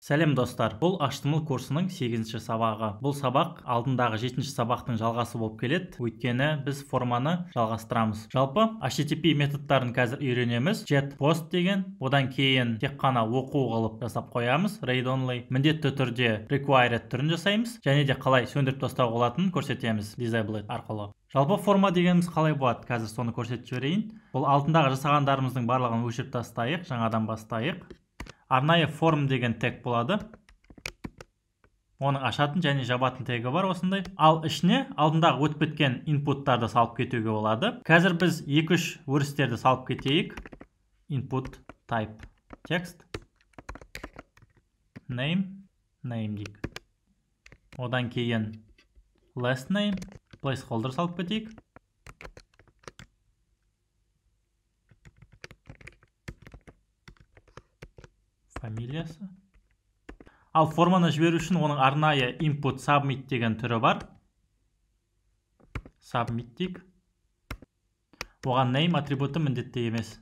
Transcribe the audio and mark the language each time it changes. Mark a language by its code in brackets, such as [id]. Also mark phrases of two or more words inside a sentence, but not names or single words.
[kk] Сәлем достар, бұл HTML курсының 8-ші сабағы. Бұл сабақ алдындағы 7-ші сабақтың жалғасы болып келеді, өйткені біз форманы жалғастырамыз. Жалпы HTTP методтарын қазір үйренеміз. [en] Get post [kk] деген, одан кейін тек қана оқу қылып жасап қоямыз. [en] Read only. [kk] Міндетті түрде required түрін жасаймыз, және де қалай сөндіріп тастауға болатынын көрсетеміз disable арқылы. Жалпы форма дегеніміз қалай болады? Қазір соны көрсетіп жіберейін. Бұл алдындағы жасағандарымыздың барлығын өшіріп тастайық, жаңадан бастайық. Арнайы форм деген тег болады. Оның ашатын және жабатын тегі бар осындай. Ал ішіне алдындағы өтіп кеткен инпуттарды салып кетуге болады. Қазір біз 2-3 өрістерді салып кетейік. [en] Input type text name дейік. [kk] Одан кейін [en] last name placeholder [kk] салып кетейік. Фамилиясы. Ал форманы жіберу үшін оның арнайы [en] input submit [kk] деген түрі бар. Submit дейік. Оған name атрибуты міндетті емес.